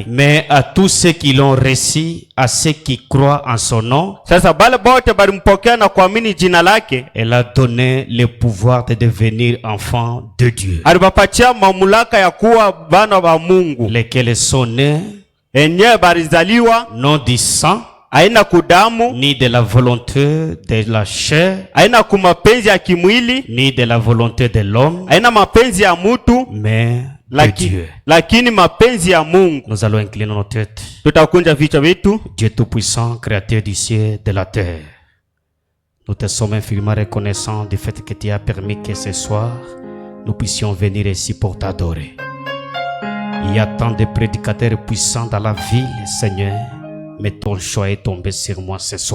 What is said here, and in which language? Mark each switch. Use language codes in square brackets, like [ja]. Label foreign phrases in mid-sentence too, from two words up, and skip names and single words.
[fr] Mais à tous ceux qui l'ont reçu, à ceux qui croient en son nom, [sw] sasa bale bote balimpokea na kuamini jina lake, [fr] elle a donné le pouvoir de devenir enfants de Dieu. [sw] alibapatia mamlaka ya kuwa bana ba Mungu. [fr] Lesquels sont nés [sw] Enye barizaliwa [fr] non du sang, [sw] aina kudamu, [fr] ni de la volonté de la chair, [sw] aina kumapenzi ya kimwili, [fr] ni de la volonté de l'homme, [sw] aina mapenzi ya mutu, [fr] mais de Dieu. [sw] lakini mapenzi ya Mungu. [fr] Nous allons incliner nos têtes. [sw] Tutakunja vichwa vyetu. [fr] Dieu Tout-Puissant, Créateur du ciel et de la terre, nous te sommes infiniment reconnaissants du fait que tu as permis que ce soir, nous puissions venir ici pour t'adorer. Il y a tant de prédicateurs puissants dans la ville, Seigneur, mais ton choix est tombé sur moi ce soir.